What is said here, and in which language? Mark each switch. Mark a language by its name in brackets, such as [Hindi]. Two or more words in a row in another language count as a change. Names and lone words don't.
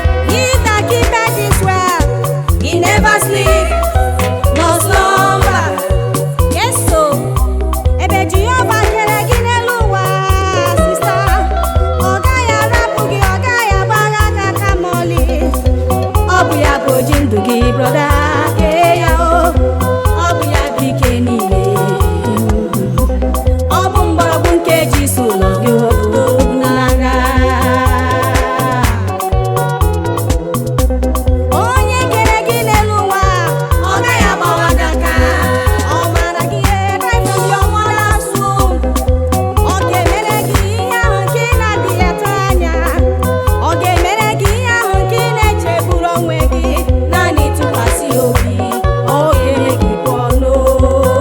[English] He that keepeth Israel, he never sleep, nor slumber. Yes, so, [Igbo] ebe Jehova kere gị n'elu ụwa, sister, ọ gaghị arapụ gị, ọ gaghị agba gị aka kama ọlị. Ọ bụ ya bụ oji ndụ gị, brother, kee ya o. Ọ bụ ya bụ ike niile. Ọ bụ mgbọrọgwụ nke ji si ụlọ gị wepụta okwu n'agha. Onye kere gị n'elu ụwa, ọ gaghị agbawa gị aka. Ọ maara gị ihe, [English] right from your mother's womb. [Igbo] Ọ ga-emere gị ihe ahụ nke ị na-adịghị atụ anya. Ọ ga-emere gị ihe ahụ nke ị na-echegburu onwe gị. Naanị tụkwasị obi, ọ ga-eme gị pụọ n'oru.